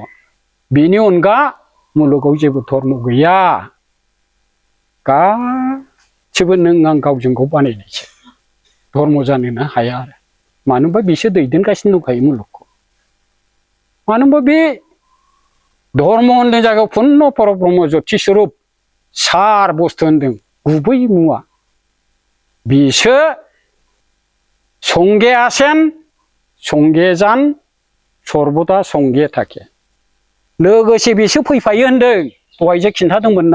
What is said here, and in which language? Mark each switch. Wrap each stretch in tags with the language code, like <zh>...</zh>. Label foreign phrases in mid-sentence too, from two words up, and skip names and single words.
<brx>बेनि अनगा मुलुगाव जेबो धर्म गैया। गासिबो नों आं गावजों गाव बानायनायसो। धर्म जानोनो हाया आरो। मानो होनबा बिसोर दैदेनगासिनो दंखायो मुलुगखौ। मानो होनबा बे धर्म होनदों जायगायाव पुर्ण परब्रह्म ज्योति स्वरूप सार बुस्थु होनदों गुबै मुवा।</brx> <bn>বিসো সঙ্গে আসেন সঙ্গে যান সর্বদা সঙ্গে থাকে।</bn> <brx>लोगोसे बिसो फैफायो होनदों। दहायसो खिन्थादोंमोन ना।</brx>